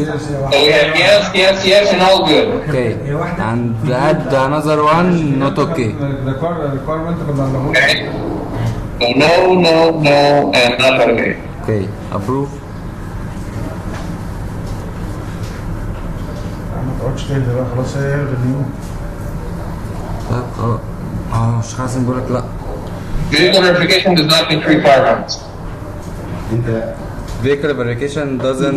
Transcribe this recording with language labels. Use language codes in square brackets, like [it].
[en] So we have yes, and all good. Okay. And add another one not okay. [ar] requirement كنا بنقول. [en] Okay. So no, and not okay. Okay. Approve. [ar] ما تقعدش تهدى بقى خلاص، هي النيو. مش حاسس بقول لك لا. [en] Vehicle verification does not meet requirements. [ar] انت [en] Vehicle verification doesn't